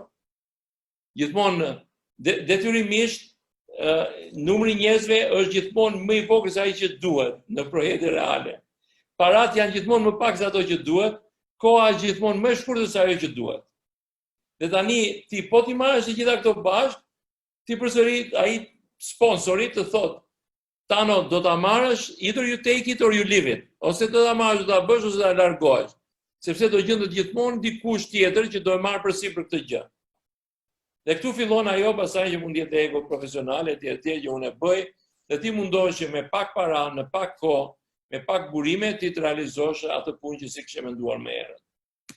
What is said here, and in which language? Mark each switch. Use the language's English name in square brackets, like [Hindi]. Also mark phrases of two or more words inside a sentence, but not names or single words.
[Albanian] Gjithmonë detyrimisht numri njerëzve është gjithmonë më i vogël se ai që duhet në projekte reale. Parat janë gjithmonë më pak se ato që duhet, koha është gjithmonë më e shkurtër se ajo që duhet. Dhe tani ti po ti marrësh të gjitha këto bashkë, ti përsëri ai sponsori të thotë, Tano, do ta marrësh, [English] either you take it or you leave it. [Albanian] Ose do ta marrësh, do ta bësh ose do ta largohesh. Sepse do gjendet gjithmonë dikush tjetër që do e marrë përsipër këtë gjë. Dhe këtu fillon ajo pasaj që mund jetë ego profesionale, etj. Që unë e bëj, dhe ti mundohesh që me pak para, në pak kohë, me pak burime, ti të realizosh atë punë që si kishe menduar më herët.